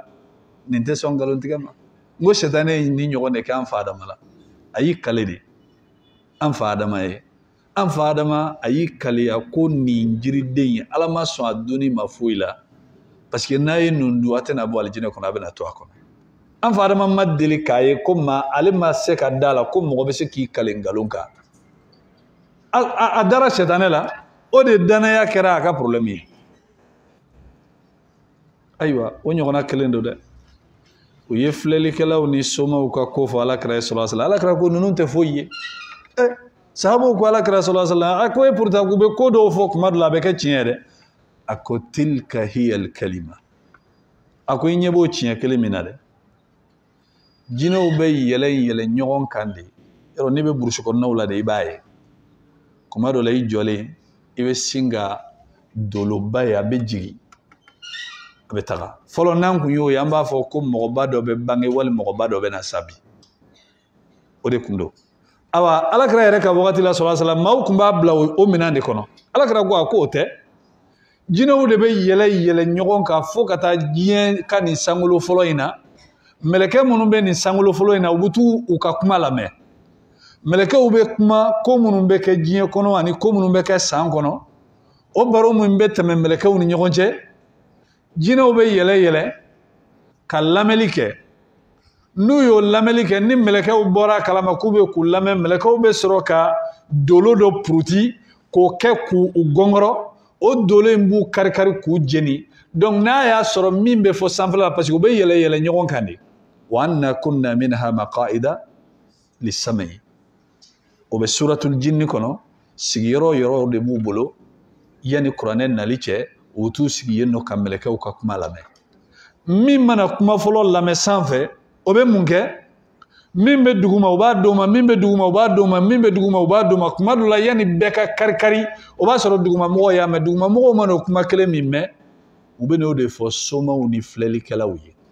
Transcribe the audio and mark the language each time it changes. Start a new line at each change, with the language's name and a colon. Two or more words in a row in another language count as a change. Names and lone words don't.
Bambara: nin tɛ sɔn nkalontigɛ ma n ko sɛtanɛ ye nin ɲɔgɔn de kɛ an fa Adama la a y'i kale de an fa Adama ye an fa Adama a y'i kaleya ko nin jiriden ye Ala ma sɔn a donni ma foyi la parce que n'a ye nin dun a tɛna bɔ alijinɛ kɔnɔ a bɛna to a kɔnɔ an fa Adama ma deli k'a ye ko ale ma se ka da la ko mɔgɔ bɛ se k'i kale nkalon kan a dara sɛtanɛ la o de danaya kɛra a ka problème ye ayiwa o ɲɔgɔnna kelen don dɛ u ye filɛlikɛlaw ni somaw ka ko fɔ alakira ye
Arabic: صلى الله عليه وسلم
Bambara: alakira ko ninnu tɛ foyi ye sahabaw ko alakira
Arabic: صلى الله عليه وسلم
Bambara: a ko pourtant k'u bɛ ko dɔw fɔ kuma dɔ la a bɛ kɛ tiɲɛ dɛ a ko
Arabic: تلك هي الكلمة
Bambara: a ko i ɲɛ b'o tiɲɛ kelen min na dɛ jinɛw bɛ yɛlɛ ɲɔgɔn kan de yɔrɔ n'i bɛ burusi kɔnɔnaw la de i b'a ye kuma dɔ la i jɔlen i bɛ sin ka doloba ye a bɛ jigin a bɛ taga fɔlɔ n'an kun y'o ye an b'a fɔ ko mɔgɔba dɔ bɛ bange wali mɔgɔba dɔ bɛ na sa bi o de kun don awa alakira yɛrɛ ka wagati la
Arabic: صلى الله عليه وسلم
Bambara: maaw kun b'a bila o minɛn de kɔnɔ alakira ko a ko o tɛ jinɛw de bɛ yɛlɛ ɲɔgɔn kan fo ka taa diɲɛ ka nin sankolo fɔlɔ in na mɛlɛkɛ minnu bɛ nin sankolo fɔlɔ in na u bɛ t'u u ka kuma lamɛn mɛlɛkɛw bɛ kuma ko minnu bɛ kɛ diɲɛ kɔnɔ ani ko minnu bɛ kɛ san kɔnɔ o baro min bɛ tɛmɛ mɛlɛkɛw ni ɲɔgɔn cɛ jinɛw bɛ yɛlɛ ka lamɛnli kɛ n'u y'o lamɛnli kɛ ni mɛlɛkɛw bɔra kalama k'u bɛ k'u lamɛn mɛlɛkɛw bɛ sɔrɔ ka dolo dɔ puruti k'o kɛ k'u gɔngɔrɔ o dolo in b'u kari-kari k'u jeni donc n'a y'a sɔrɔ min bɛ fɔ sanfɛla la parce que u bɛ yɛlɛ ɲɔgɔn kan de
Arabic: وأنا كنا منها مقاعد للسمع
Bambara: o bɛ suratul jinni kɔnɔ sigiyɔrɔ de b'u bolo yanni kuranɛ nali cɛ u t'u sigi yen nɔ ka mɛlɛkɛw ka kuma lamɛn min mana kuma fɔlɔ lamɛn sanfɛ o bɛ mun kɛ min bɛ duguma u b'a d'o ma min bɛ duguma u b'a d'o ma min bɛ duguma u b'a d'o ma kuma dɔ la yanni bɛɛ ka kari-kari o b'a sɔrɔ dugumamɔgɔw y'a mɛn dugumamɔgɔw mana o kuma kelen min mɛn u bɛ n'o de fɔ somaw ni filɛlikɛlaw ye